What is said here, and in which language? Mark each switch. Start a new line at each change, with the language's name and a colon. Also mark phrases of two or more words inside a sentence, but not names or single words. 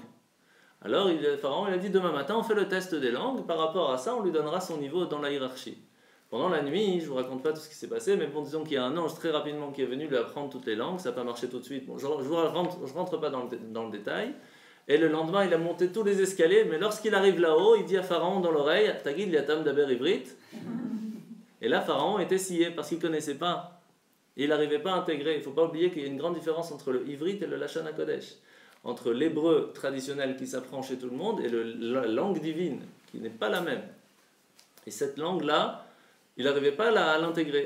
French: Alors Pharaon il a dit, demain matin on fait le test des langues, par rapport à ça on lui donnera son niveau dans la hiérarchie. Pendant la nuit, je ne vous raconte pas tout ce qui s'est passé, mais bon, disons qu'il y a un ange très rapidement qui est venu lui apprendre toutes les langues, ça n'a pas marché tout de suite, bon, je ne rentre pas dans le détail, et le lendemain il a monté tous les escaliers, mais lorsqu'il arrive là-haut, il dit à Pharaon dans l'oreille,
Hebrew: תגיד לי אתם דבר עברית,
French: et là Pharaon était scié parce qu'il ne connaissait pas, il n'arrivait pas à intégrer. Il ne faut pas oublier qu'il y a une grande différence entre le ivrit et le
Hebrew: lashon hakodesh,
French: entre l'hébreu traditionnel qui s'apprend chez tout le monde et la langue divine, qui n'est pas la même. Et cette langue-là, il n'arrivait pas à l'intégrer.